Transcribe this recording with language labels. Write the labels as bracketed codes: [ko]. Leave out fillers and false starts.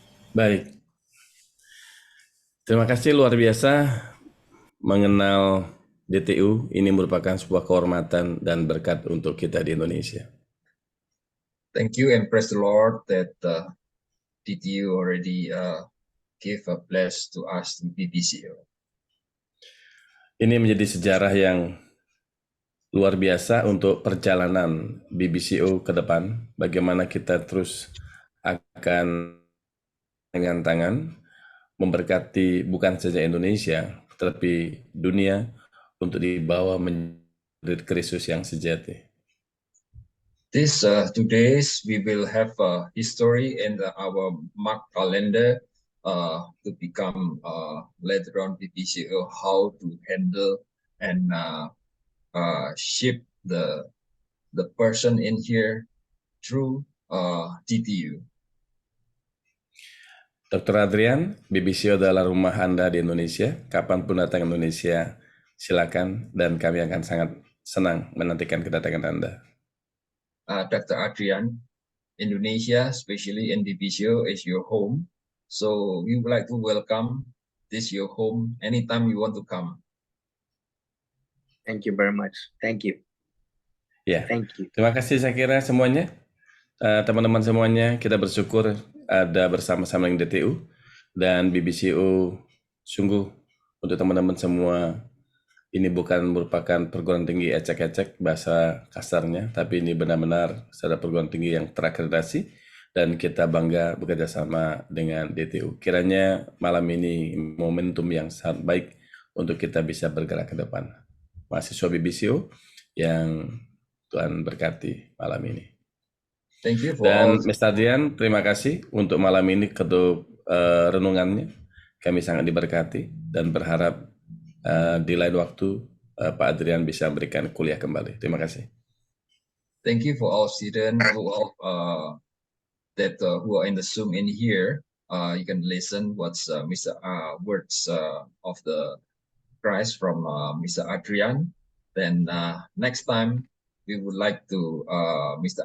[id] Baik. Terima kasih, luar biasa mengenal DTU. Ini merupakan sebuah kehormatan dan berkat untuk kita di Indonesia. [en] Thank you and praise the Lord that DTU already gave a bless to us to BBCO. [id] Ini menjadi sejarah yang luar biasa untuk perjalanan BBCO ke depan. Bagaimana kita terus akan dengan tangan memberkati bukan saja Indonesia, tetapi dunia untuk dibawa menjadi Kristus yang sejati. [en] These 2 days we will have a history in our mark calendar to become later on BBCO how to handle and shape the person in here through DTU. Dr. [id] Adrian, BBCO adalah rumah Anda di Indonesia. Kapanpun datang ke Indonesia, silakan dan kami akan sangat senang menantikan kedatangan Anda. [en] Dr. Adrian, Indonesia, especially in BBCO, is your home. So we would like to welcome this your home anytime you want to come. Thank you very much. Thank you. [id] Ya, [en] Thank you. [id] terima kasih saya kira semuanya. Teman-teman semuanya, kita bersyukur ada bersama-sama dengan DTU dan BBCO. Sungguh untuk teman-teman semua, ini bukan merupakan perguruan tinggi ecek-ecek bahasa kasarnya, tapi ini benar-benar secara perguruan tinggi yang terakreditasi dan kita bangga bekerja sama dengan DTU. Kiranya malam ini momentum yang sangat baik untuk kita bisa bergerak ke depan. Mahasiswa BBCO yang Tuhan berkati malam ini. [en] Thank you for [id] Dan [en] all. Mr. [id] Adrian, terima kasih untuk malam ini untuk renungannya. Kami sangat diberkati dan berharap di lain waktu Pak Adrian bisa berikan kuliah kembali. Terima kasih. [en] Thank you for all students who are in the Zoom in here. You can listen what's Mr. Words of the Christ from Mr. Adrian. Then next time we would like to Mr.